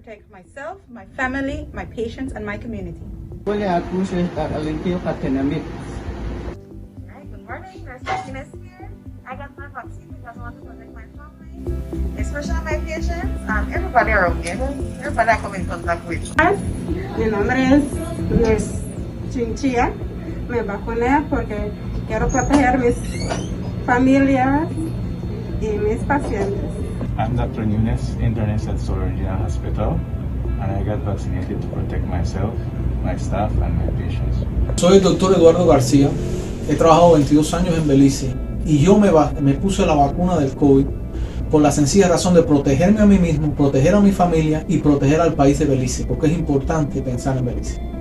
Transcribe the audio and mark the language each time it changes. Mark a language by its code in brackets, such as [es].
[en] Myself, my family, my patients, and my community. Good morning, Nurse Martinez here. I got my vaccine because I want to protect my family, especially my patients and everybody around me, everybody I come in contact with. [es] Mi nombre es Nurse Chinchilla. Me vacuné porque quiero proteger mis familias y mis pacientes. [en] I'm Dr. Nunes, internist at Solar Regional Hospital, and I got vaccinated to protect myself, my staff, and my patients. [es] Soy el Dr. Eduardo García. He trabajado 22 años en Belice y yo me puse la vacuna del COVID por la sencilla razón de protegerme a mí mismo, proteger a mi familia y proteger al país de Belice, porque es importante pensar en Belice.